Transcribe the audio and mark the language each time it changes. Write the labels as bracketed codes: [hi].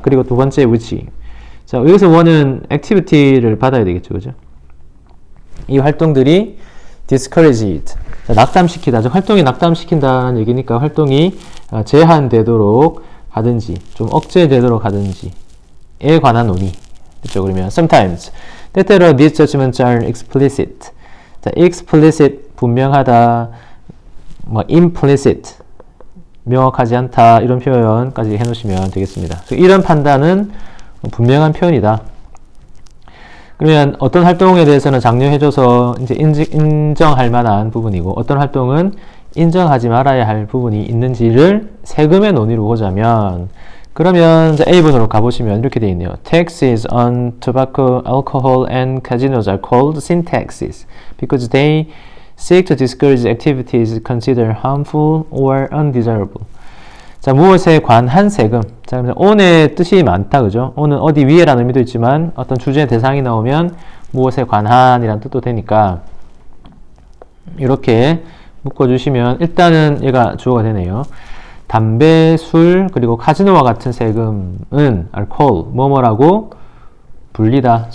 [ko] 그리고 두 번째 which. 자, 여기서 원은 activity를 받아야 되겠죠. 그죠? 이 활동들이 discouraged. 자, 낙담시키다. 활동이 낙담시킨다는 얘기니까 활동이 제한되도록 하든지 좀 억제되도록 하든지에 관한 논의. 그렇죠? 그러면 [en] sometimes [ko] 때때로 [en] these judgments are explicit. [ko] 자, explicit 분명하다. 뭐 implicit 명확하지 않다. 이런 표현까지 해놓으시면 되겠습니다. 이런 판단은 분명한 표현이다. 그러면 어떤 활동에 대해서는 장려해줘서 이제 인정할 만한 부분이고 어떤 활동은 인정하지 말아야 할 부분이 있는지를 세금의 논의로 보자면 그러면 이제 A번으로 가보시면 이렇게 되어 있네요. [en] Taxes on tobacco, alcohol, and casinos are called sin taxes because they seek to discourage activities considered harmful or undesirable. [ko] 자, 무엇에 관한 세금. 자, 그래서 on의 뜻이 많다, 그죠? on은 어디 위에라는 의미도 있지만 어떤 주제 대상이 나오면 무엇에 관한이라는 뜻도 되니까 이렇게 묶어주시면 일단은 얘가 주어가 되네요. 담배, 술, 그리고 카지노와 같은 세금은 알코올, 뭐뭐라고 불리다.